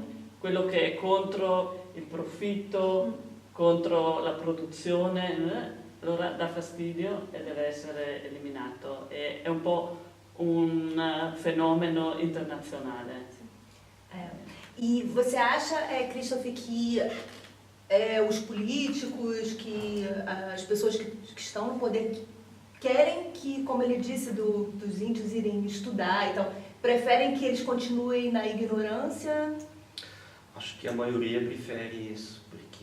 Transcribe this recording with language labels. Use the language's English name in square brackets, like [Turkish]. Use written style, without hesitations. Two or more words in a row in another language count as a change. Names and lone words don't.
[Italian] Quello che è contro il profitto, contro la produzione, allora dà fastidio e deve essere eliminato. È un po' un fenomeno internazionale. [Portuguese] E você acha, Christoph, que os políticos, que as pessoas que estão no poder querem que, como ele disse, dos índios irem estudar e tal, preferem que eles continuem na ignorância? Acho que a maioria prefere isso, porque...